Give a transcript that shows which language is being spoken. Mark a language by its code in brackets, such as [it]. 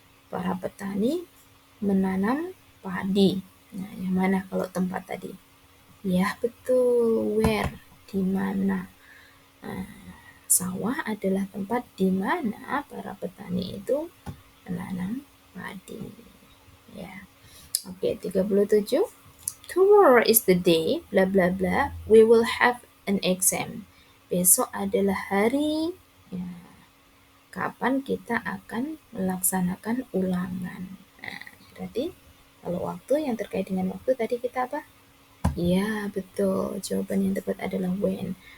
[id] Para petani menanam padi. Nah, yang mana kalau tempat tadi? Ya, betul. Where? Di mana? Nah, sawah adalah tempat di mana para petani itu menanam padi. Ya. Oke, 37. [en] Tomorrow is the day, bla bla bla, we will have an exam. [id] Besok adalah hari ya, kapan kita akan melaksanakan ulangan. Nah, berarti Kalau waktu yang terkait dengan waktu tadi kita apa? Ya, betul. Jawaban yang tepat adalah when.